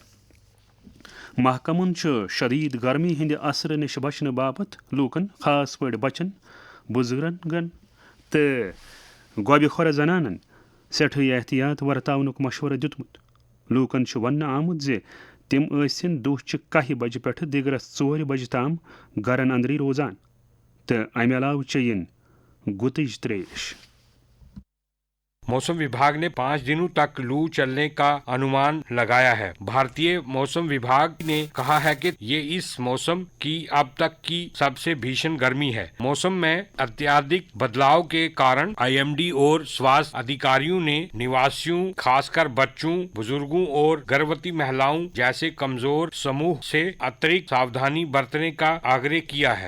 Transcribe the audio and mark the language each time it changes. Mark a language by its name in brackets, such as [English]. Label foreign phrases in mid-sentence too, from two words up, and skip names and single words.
[Kashmiri] محکمن شدید گرمی ہند اثر نش بچنہٕ باپت لوکن خاص پٲٹھۍ بچن، بزرگن تو گوبہِ خۄر زنانن سٮ۪ٹھٕے احتیاط ورتاونُک مشورٕ دِیُتمُت. لوکن وننہٕ آمُت زِ تِم ٲسِن دُہچہِ 1 بجہِ پٮ۪ٹھٕ دِگرس 4 بجہِ تام گرن اندری روزان تہٕ امہِ علاوٕ چیٚیِن گُتٕج تریش. [Hindi] موسم विभाग ने 5 दिनों तक लू चलने का अनुमान लगाया है. भारतीय मौसम विभाग ने कहा है कि ये इस मौसम की अब तक की सबसे भीषण गर्मी है. मौसम में अत्यधिक बदलाव के कारण IMD और स्वास्थ्य अधिकारियों ने निवासियों खासकर बच्चों, बुजुर्गों और गर्भवती महिलाओं जैसे कमजोर समूह से अतिरिक्त सावधानी बरतने का आग्रह किया है.